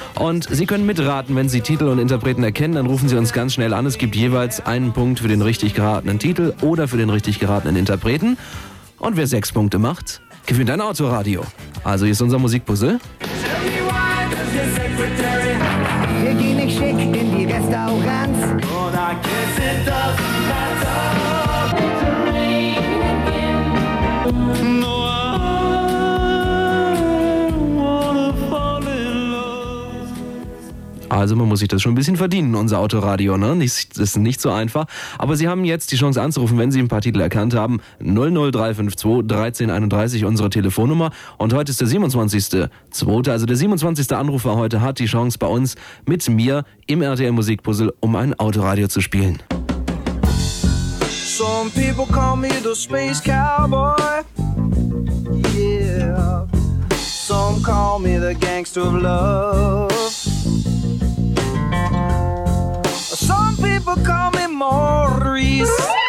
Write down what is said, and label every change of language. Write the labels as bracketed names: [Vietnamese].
[German] Und Sie können mitraten, wenn Sie Titel und Interpreten erkennen, dann rufen Sie uns ganz schnell an. Es gibt jeweils einen Punkt für den richtig geratenen Titel oder für den richtig geratenen Interpreten. Und wer 6 Punkte macht, gewinnt ein Autoradio. Also hier ist unser Musikpuzzle. Wir gehen nicht schick in die Restaurants. Und [English] I guess it doesn't matter. No, I wanna fall in love. [German] Also man muss sich das schon ein bisschen verdienen, unser Autoradio, ne? Das ist nicht so einfach. Aber Sie haben jetzt die Chance anzurufen, wenn Sie ein paar Titel erkannt haben. 00352-1331, unsere Telefonnummer. Und heute ist der 27.02. Also der 27. Anrufer heute hat die Chance bei uns mit mir im RTL Musikpuzzle, um ein Autoradio zu spielen. [English] Some people call me the Space Cowboy. Yeah. Some call me the Gangster of Love. Some people call me Maurice.